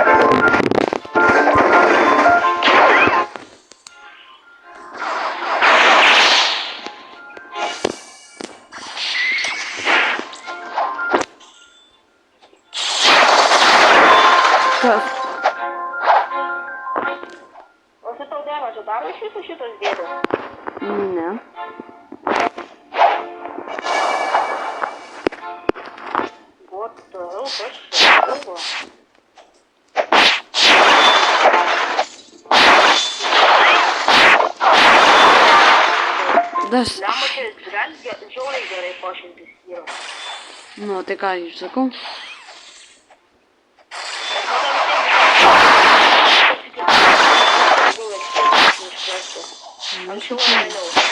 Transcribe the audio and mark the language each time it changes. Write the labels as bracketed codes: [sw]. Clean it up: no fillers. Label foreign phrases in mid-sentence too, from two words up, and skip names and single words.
[lt] Kas? O su tau demagą daro iš viso šitos bėdos? Ne. [en] What the hell, [lt] kas čia buvo? Das. Lemba, čia žiauriai gerai pašintis yra. Nu, tai ką aš sakau? Anksčiau ar vėliau.